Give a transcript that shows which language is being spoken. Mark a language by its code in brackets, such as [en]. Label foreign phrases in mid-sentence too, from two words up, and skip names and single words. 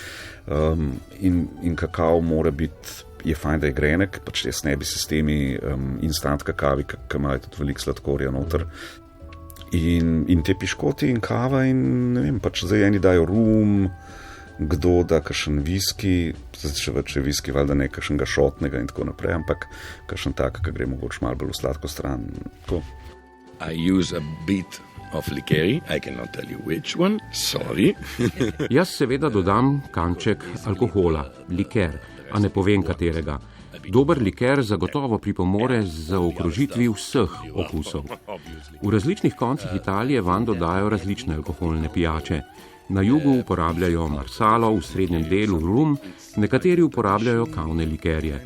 [sl] In kakao mora biti, je fajn, da je grenek, pač jaz ne bi se s temi instant kakavi, ki imajo tudi veliko sladkorja noter. In te piškoti in kava in ne vem, pač zdaj eni dajo rum, kdo da kakšen viski, če je viski valjda ne kakšnega šotnega in tako naprej, ampak kakšen tak, ki gre mogoče malo bolj v sladko stran. Tako. [en] I use a bit of liqueur, I cannot tell you which one, sorry. [sl] Jaz seveda dodam kanček alkohola, liker, a ne povem katerega. Dober liker zagotovo pripomore z zaokrožitvi vseh okusov. V različnih koncih Italije vanj dodajo različne alkoholne pijače. Na jugu uporabljajo marsalo, v srednjem delu rum, nekateri uporabljajo kavne likerje.